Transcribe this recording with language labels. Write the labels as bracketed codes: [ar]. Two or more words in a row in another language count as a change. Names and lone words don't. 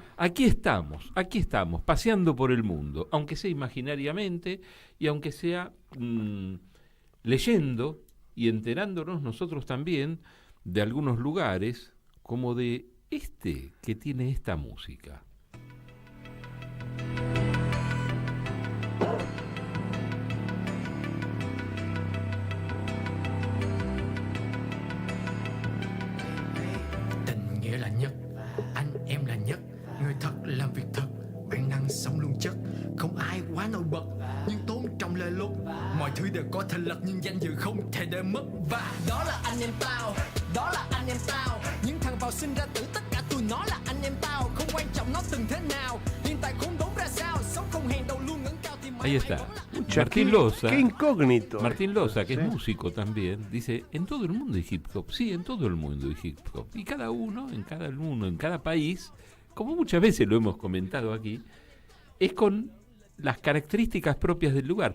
[es] Aquí estamos, paseando por el mundo, aunque sea imaginariamente y aunque sea leyendo y enterándonos nosotros también de algunos lugares, como de este que tiene esta música. [vi] Tình nghĩa là nhất, anh em là nhất, người thật làm việc thật, bản năng sống luôn chất, không ai quá nổi bật, nhưng tôn trọng lề luật, mọi thứ đều có thể lật nhưng danh dự không thể để mất. Và đó là anh em tao, đó là anh em tao, những thằng vào sinh ra tử tất cả tụi nó là anh em tao, không quan trọng nó từng thế nào, hiện tại khốn đốn ra sao, sống không hèn đầu luôn ngẩng cao thì [es] Ahí está, Martín Loza. Qué incógnito. Martín Loza, que es músico también, dice, en todo el mundo hay [en] hip hop. [es] Sí, en todo el mundo hay [en] hip hop. [es] Y cada uno, en cada país, como muchas veces lo hemos comentado aquí, es con las características propias del lugar.